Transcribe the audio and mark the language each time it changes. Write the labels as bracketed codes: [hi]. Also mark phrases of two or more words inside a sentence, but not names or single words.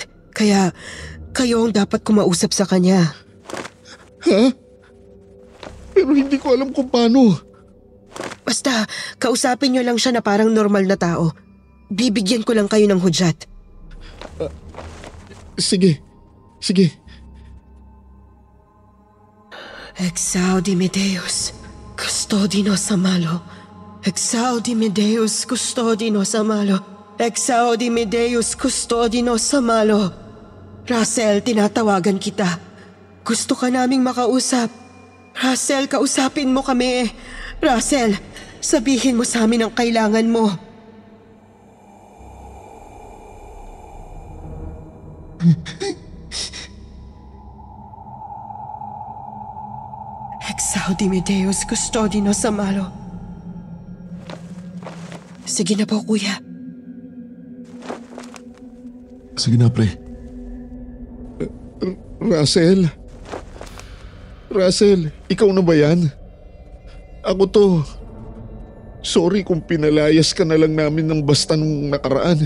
[tl] Kaya kayo ang dapat kumausap sa kanya. Ha? Pero hindi ko alam kung paano. Basta, kausapin niyo lang siya na parang normal na tao. Bibigyan ko lang kayo ng hudyat. Sige. [la] Exaudime Deus, custodinos amalo. Exaudime Deus, custodinos amalo. Exaudime Deus, custodinos amalo. [tl] Russell, tinatawagan kita. Gusto ka naming makausap. Russell, kausapin mo kami. Russell, sabihin mo sa amin ang kailangan mo. [la] Exaudime Deus, custodinos amalo. [tl] Sige na po, kuya. Sige na, pre. Russell, ikaw na ba yan? Ako to. Sorry kung pinalayas ka na lang namin ng basta nung nakaraan.